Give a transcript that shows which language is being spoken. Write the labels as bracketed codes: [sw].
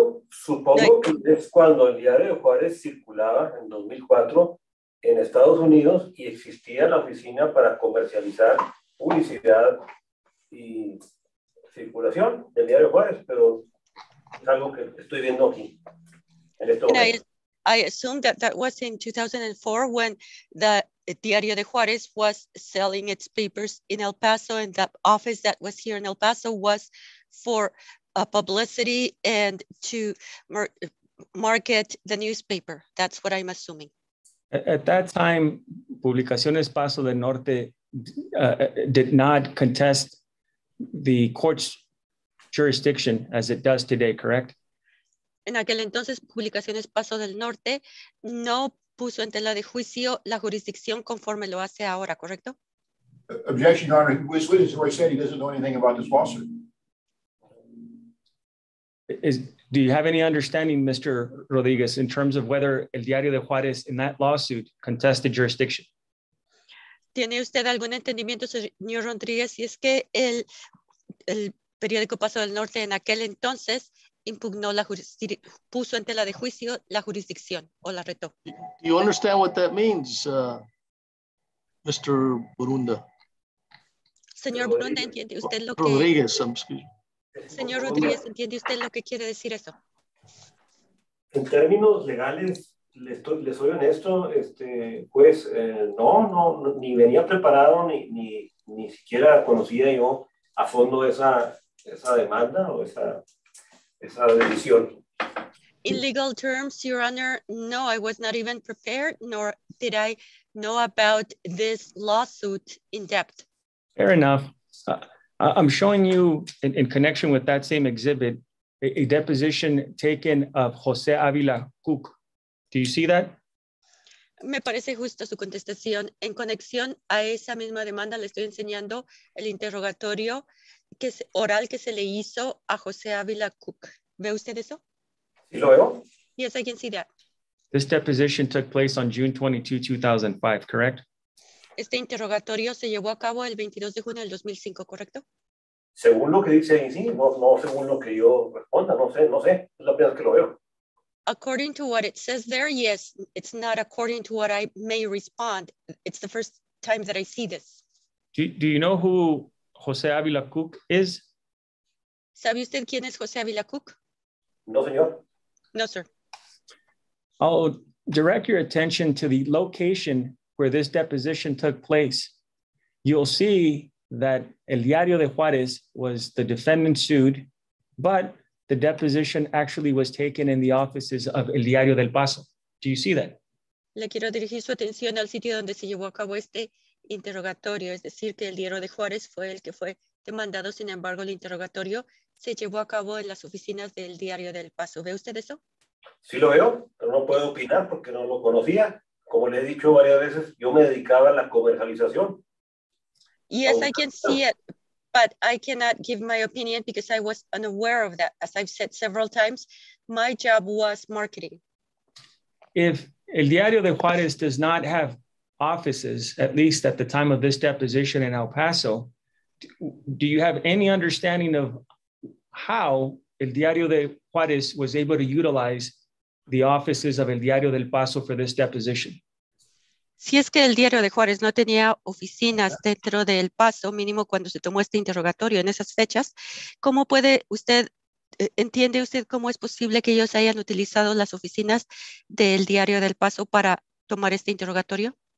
[es] Supongo que es cuando el Diario de Juárez circulaba en 2004 en Estados Unidos y existía la oficina para comercializar publicidad y circulación del Diario de Juárez, pero es algo que estoy viendo aquí en este momento. [en] I assume that was in 2004 when the Diario de Juárez was selling its papers in El Paso, and the office that was here in El Paso was for publicity and to market the newspaper. That's what I'm assuming. At that time, Publicaciones Paso del Norte did not contest the court's jurisdiction as it does today, correct? [es] En aquel entonces, Publicaciones Paso del Norte no puso en tela de juicio la jurisdicción conforme lo hace ahora, ¿correcto? [en] Objection, Your Honor. This witness already said he doesn't know anything about this lawsuit. Do you have any understanding, Mr. Rodriguez, in terms of whether el Diario de Juárez in that lawsuit contested jurisdiction? [es] ¿Tiene usted algún entendimiento, señor Rodríguez, si es que el periódico Paso del Norte en aquel entonces impugnó puso en tela de juicio la jurisdicción o la retó? [en] Do you understand what that means, Mr. Burunda? [es] Señor Burunda, ¿entiende usted lo que... [en] Rodríguez, excuse me. [es] Señor Rodríguez, ¿entiende usted lo que quiere decir eso? En términos legales, le soy honesto, pues no, ni venía preparado, ni siquiera conocía yo a fondo esa demanda o esa decisión. [en] In legal terms, Your Honor, no, I was not even prepared, nor did I know about this lawsuit in depth. Fair enough. I'm showing you, in connection with that same exhibit, a deposition taken of José Ávila Cook. Do you see that? [es] Me parece justo su contestación. En conexión a esa misma demanda, le estoy enseñando el interrogatorio oral que se le hizo a José Ávila Cook. ¿Ve usted eso? Sí, lo veo. [en] Yes, I can see that. This deposition took place on June 22, 2005, correct? [es] Este interrogatorio se llevó a cabo el 22 de junio del 2005, ¿correcto? Según lo que dice ahí, sí, no según lo que yo responda, no sé, es la primera vez que lo veo. [en] According to what it says there, yes, it's not according to what I may respond. It's the first time that I see this. Do you know who José Ávila Cook is? [es] ¿Sabe usted quién es José Ávila Cook? No, señor. [en] No, sir. I'll direct your attention to the location where this deposition took place. You'll see that El Diario de Juárez was the defendant sued, but the deposition actually was taken in the offices of El Diario del Paso. Do you see that? [es] Le quiero dirigir su atención al sitio donde se llevó a cabo este interrogatorio, es decir, que el Diario de Juárez fue el que fue demandado. Sin embargo, el interrogatorio se llevó a cabo en las oficinas del Diario del Paso. ¿Ve usted eso? Sí lo veo, pero no puedo opinar porque no lo conocía. Como le he dicho varias veces, yo me dedicaba a la comercialización. [en] Yes, I can see it, but I cannot give my opinion because I was unaware of that. As I've said several times, my job was marketing. If El Diario de Juárez does not have offices, at least at the time of this deposition in El Paso, do you have any understanding of how El Diario de Juárez was able to utilize the offices of El Diario del Paso for this deposition? [es] Si es que el Diario de Juárez no tenía oficinas dentro del Paso, mínimo cuando se tomó este interrogatorio en esas fechas, ¿cómo puede usted, entiende usted cómo es posible que ellos hayan utilizado las oficinas del Diario del Paso para tomar este interrogatorio?